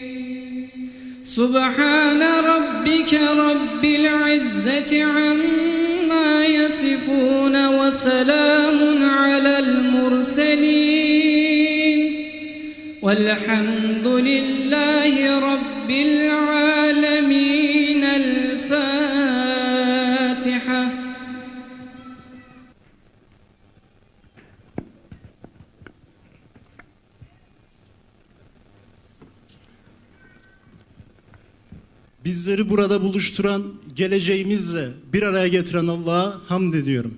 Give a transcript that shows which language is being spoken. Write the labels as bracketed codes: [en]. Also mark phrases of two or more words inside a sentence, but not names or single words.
[ar] سبحان ربك رب العزة عما يصفون وسلام على المرسلين والحمد لله رب العالمين الفاتحة. [tr] Bizleri burada buluşturan, geleceğimizle bir araya getiren Allah'a hamd ediyorum.